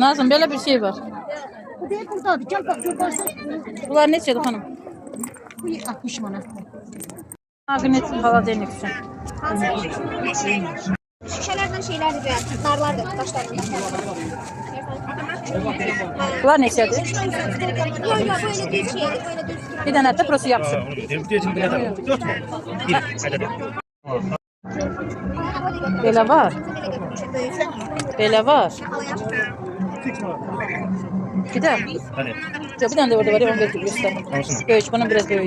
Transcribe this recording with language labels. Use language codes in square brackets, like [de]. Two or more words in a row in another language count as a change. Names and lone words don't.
[az] Nazım, belə bir şey var. Bu deyil buradadır. [tr] Gel bak [az] görürsən. Bunlar neçədir xanım? Bu 60 manat. Magnet xaladelnik üçün. [tr] Şişelerden şeylerdi böyle, narlardı, taşlardı. [az] Bunlar neçədir? [tr] Yok yok böyle düz şeydi, böyle düz. [az] Bir dənə də prosu yapışır. Belə var. Belə var. Bir də. Bir dənə də orada var ya, onu verib göstərim. Böyük, bunun biraz böyüyü.